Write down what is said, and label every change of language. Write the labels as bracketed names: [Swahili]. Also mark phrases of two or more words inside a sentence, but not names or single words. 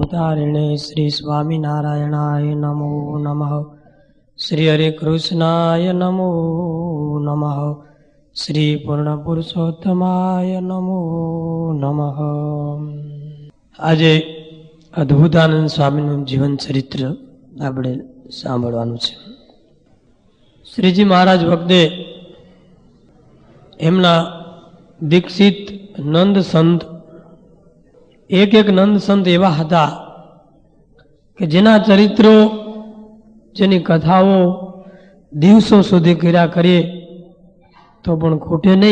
[Sanskrit] ब्रह्मचारिणे श्री स्वामिनारायणाय नमो नमः। श्री हरे कृष्णाय नमो नमः। श्री पूर्ण पुरुषोत्तमाय नमो नमः। [Gujarati] આજે અદ્ભુતાનંદ સ્વામીનું જીવન ચરિત્ર આપણે સાંભળવાનું છે। શ્રીજી મહારાજ વખતે એમના દીક્ષિત નંદ સંત એક નંદ સંત એવા હતા કે જેના ચરિત્રો, જેની કથાઓ દિવસો સુધી કર્યા કરીએ તો પણ ખૂટે નહીં।